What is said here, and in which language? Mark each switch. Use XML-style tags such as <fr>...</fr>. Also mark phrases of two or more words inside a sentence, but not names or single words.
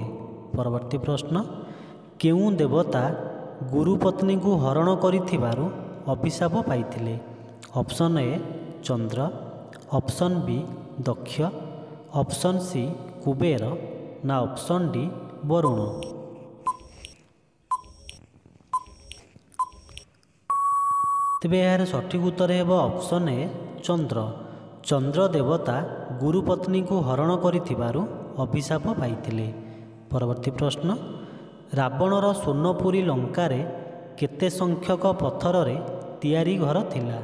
<or>ପରବର୍ତ୍ତୀ ପ୍ରଶ୍ନ କେଉଁ ଦେବତା ଗୁରୁପତ୍ନୀକୁ ହରଣ କରିଥିବାରୁ ଅଭିଶାପ ପାଇଥିଲେ।</or> <en>Option A Chandra, Option B Daksha, Option C Kubera na Option D Varuna.</en> <or>ତେବେ ଏହାର ସଠିକ୍ ଉତ୍ତର ହେବ</or> <en>option A</en> <or>ଚନ୍ଦ୍ର। ଚନ୍ଦ୍ର ଦେବତା ଗୁରୁ ପତ୍ନୀଙ୍କୁ ହରଣ କରିଥିବାରୁ ଅଭିଶାପ ପାଇଥିଲେ। ପରବର୍ତ୍ତୀ ପ୍ରଶ୍ନ, ରାବଣର ସ୍ୱର୍ଣ୍ଣପୁରୀ ଲଙ୍କାରେ କେତେ ସଂଖ୍ୟକ ପଥରରେ ତିଆରି ଘର ଥିଲା?</or>